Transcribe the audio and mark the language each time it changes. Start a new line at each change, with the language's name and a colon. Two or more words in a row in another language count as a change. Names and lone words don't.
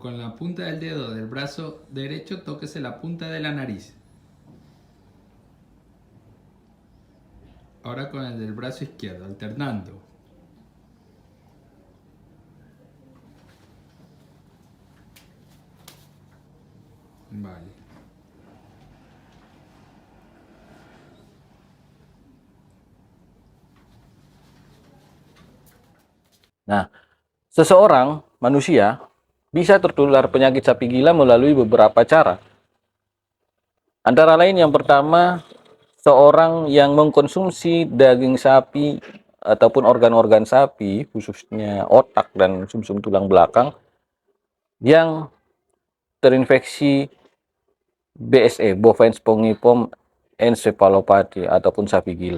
Spanish: Con la punta del dedo del brazo derecho, tóquese la punta de la nariz. Ahora con el del brazo izquierdo, alternando. Vale.
Indonesian: Nah, seseorang, manusia, bisa tertular penyakit sapi gila melalui beberapa cara. Antara lain yang pertama, seorang yang mengkonsumsi daging sapi ataupun organ-organ sapi, khususnya otak dan sumsum tulang belakang, yang terinfeksi BSE,
English: bovine spongiform encephalopathy
Indonesian: ataupun sapi gila.